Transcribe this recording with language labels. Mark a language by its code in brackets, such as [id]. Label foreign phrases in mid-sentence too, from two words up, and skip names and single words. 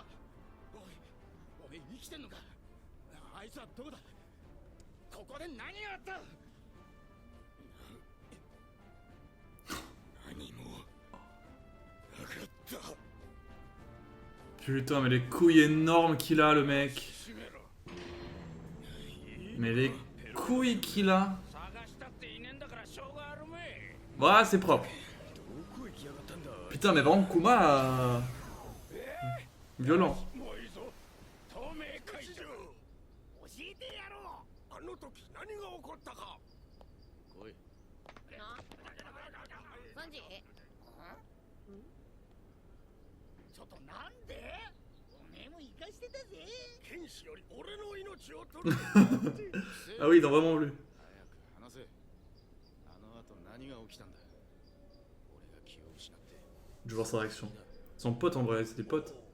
[ja] おい、おめえ生きてんのか。あいつはどこだ。ここで何があった。何もなかった。 [fr] Putain mais les couilles énormes qu'il a le mec. Mais les couilles qu'il a. Ouais c'est propre. Putain mais vraiment Kuma violent. [ja] あの時何が起こったか。来い。サンジ？ちょっとなんで？おめえも生かしてたぜ。剣士より俺の命を取る。 [fr] Ah oui ils ont vraiment voulu. [ja] 早く話せ。あの後何が起きたんだ。俺が気を失って。 [fr] Je veux voir sa réaction. Son pote en vrai, c'est des potes.